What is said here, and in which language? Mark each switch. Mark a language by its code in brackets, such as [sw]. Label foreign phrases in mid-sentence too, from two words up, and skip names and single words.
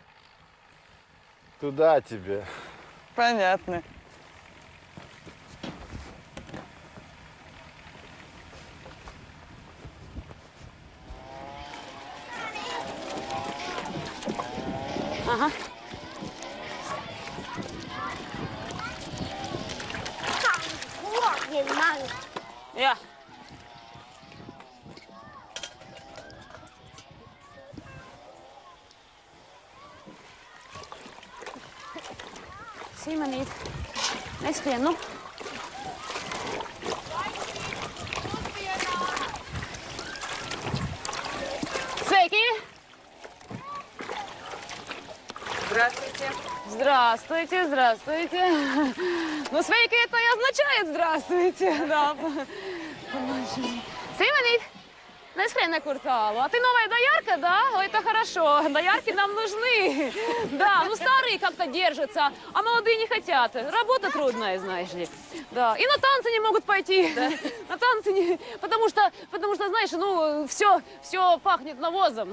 [ru] Туда тебе. Понятно. Ага. [lv] Ja. Sīmanīt, neskrien, Sveiki! [ru] Здравствуйте. Здравствуйте. Sveiki, это и означает здравствуйте. Да. [lv] Симонит, нескрен nekur tālu. [ru] А ты новая доярка, да? Это хорошо. Доярки нам нужны. Да, старые как-то держатся, а молодые не хотят. Работа трудная, знаешь ли. Да. И на танцы не могут пойти. Да. На танцы не... Потому что, знаешь, все пахнет навозом.